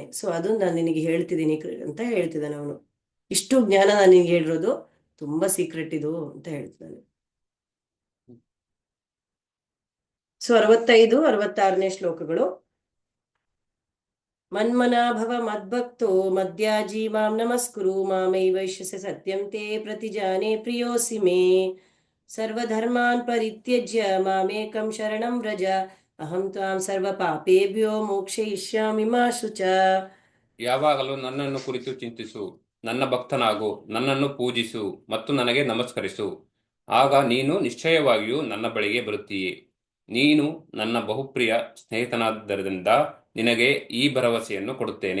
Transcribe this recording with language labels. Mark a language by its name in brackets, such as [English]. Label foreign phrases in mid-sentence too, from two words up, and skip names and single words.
[Kannada] ಸೊ ಅದು ನಾನು ನಿನಗೆ ಹೇಳ್ತಿದ್ದೀನಿ ಅಂತ ಹೇಳ್ತಿದ್ದಾನೆ ಅವನು. ಇಷ್ಟು ಜ್ಞಾನ ನಾನು ನಿನಗೆ ಹೇಳಿರೋದು ತುಂಬಾ ಸೀಕ್ರೆಟ್ ಇದು ಅಂತ ಹೇಳ್ತಿದ್ದಾನೆ. ಸೊ 65, 66ನೇ ಶ್ಲೋಕಗಳು. [Sanskrit] ಮನ್ಮನಾಭವ ಮದ್ಭಕ್ತೋ ಮದ್ಯಾಜಿ ಮಾಂ ನಮಸ್ಕುರು, ಮಾಮೈವೈಷ್ಯಸ ಸತ್ಯಂ ತೇ ಪ್ರತಿಜಾನೆ ಪ್ರಿಯೋಸಿ ಮೇ, ಸರ್ವಧರ್ಮಾನ್ ಪರಿತ್ಯಜ್ಯ ಮಾಮೇಕಂ ಶರಣಂ ವ್ರಜ, ಅಹಂ ತ್ವಾಂ ಸರ್ವ ಪಾಪೇಭ್ಯೋ ಮೋಕ್ಷಯಿಷ್ಯಾಮಿ ಮಾ ಶುಚ. [Kannada] ಯಾವಾಗಲೂ ನನ್ನನ್ನು ಕುರಿತು ಚಿಂತಿಸು, ನನ್ನ ಭಕ್ತನಾಗು, ನನ್ನನ್ನು ಪೂಜಿಸು ಮತ್ತು ನನಗೆ ನಮಸ್ಕರಿಸು, ಆಗ ನೀನು ನಿಶ್ಚಯವಾಗಿಯೂ ನನ್ನ ಬಳಿಗೆ ಬರುತ್ತೀಯೆ. ನೀನು ನನ್ನ ಬಹುಪ್ರಿಯ ಸ್ನೇಹಿತನಾದ್ದರಿಂದ ನಿನಗೆ ಈ ಭರವಸೆಯನ್ನು ಕೊಡುತ್ತೇನೆ.